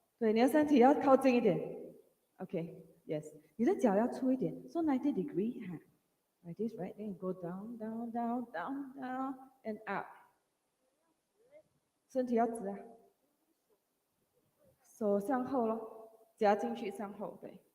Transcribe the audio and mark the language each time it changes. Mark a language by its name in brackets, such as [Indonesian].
[Chinese] 对，你的身体要靠近一点。OK，yes， 你的脚要粗一点。 [English] So 90 degree， like this, right? Then you go down, down, down, down, down, and up. [Chinese] 身体要直啊，手向后咯，夹进去向后，对。